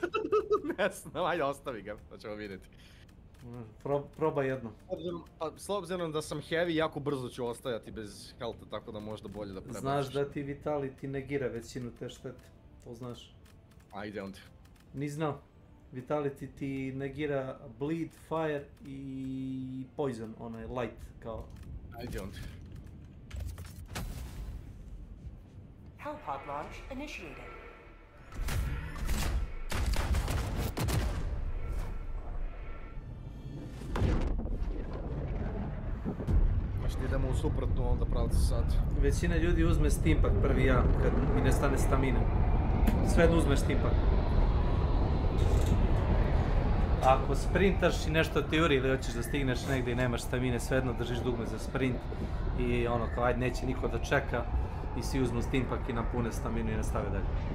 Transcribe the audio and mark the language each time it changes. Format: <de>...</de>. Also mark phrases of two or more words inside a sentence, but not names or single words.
<bs>Ne znam, ajde ostavi ga, da ćemo vidjeti. Probaj jedno. S obzirom da sam heavy, jako brzo ću ostajati bez healtha, tako da možda bolje da prebaciš. Znaš da ti Vitality negira većinu te štete, to znaš. Ajde onda. Ni znao. Vitality ti negira bleed, fire i poison, onaj light kao. Ajde onda.</bs> <en>Hellpod launch initiated.</en> <bs>Znači idemo u suprotnu onda pravcu sad. Većina ljudi uzme steampack prvi ja, kad mi nestane stamina. Svejedno uzmeš steampack. Ako sprintaš i nešto ti uri ili hoćeš da stigneš negdje i nemaš stamine, svejedno držiš dugme za sprint i ono kao ajde neće niko da čeka i svi uzmu steampack i napune staminu i nastave dalje.</bs>